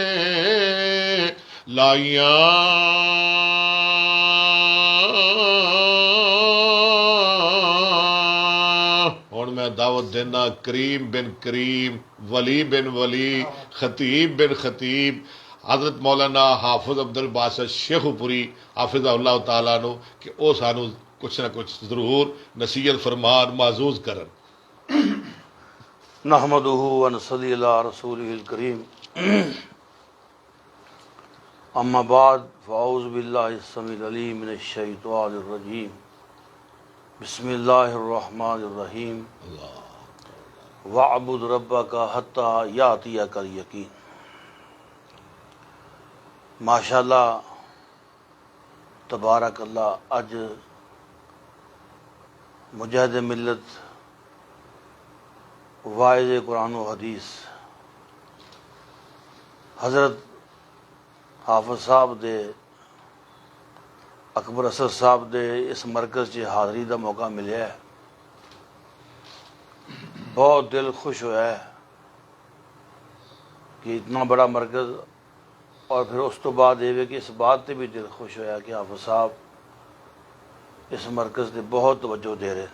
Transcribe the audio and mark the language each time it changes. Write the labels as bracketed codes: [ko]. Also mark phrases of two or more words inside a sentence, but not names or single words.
[pa] لائیاں، ہُن میں دعوت دینا [ar] كريم بن كريم، ولي بن ولي، خطيب بن خطيب, [pa] حضرت مولانا حافظ عبدالباسط شیخوپوری [ar] حفظه الله تعالى [pa] نوں کہ او سانوں کجھ نہ کجھ ضرور نصیحت فرمان ماجوز کرن. [ar] نحمده ونصلي على رسوله الكريم. أما بعد فأعوذ بالله السميع العليم من الشيطان الرجيم. بسم الله الرحمن الرحيم. واعبد ربك حتى يأتيك اليقين. ما شاء الله تبارك الله. [pa] اج مجاہد ملت واعظ قرآن و حدیث حضرت حافظ صاحب دے اکبر اسد صاحب دے اس مرکز چ حاضری کا موقع ملے ہے. [ur] بہت دل خوش ہویا ہے کہ اتنا بڑا مرکز، اور پھر اس تو بعد یہ کہ اس بات سے بھی دل خوش ہویا کہ حافظ صاحب اس مرکز سے بہت توجہ دے رہے ہیں.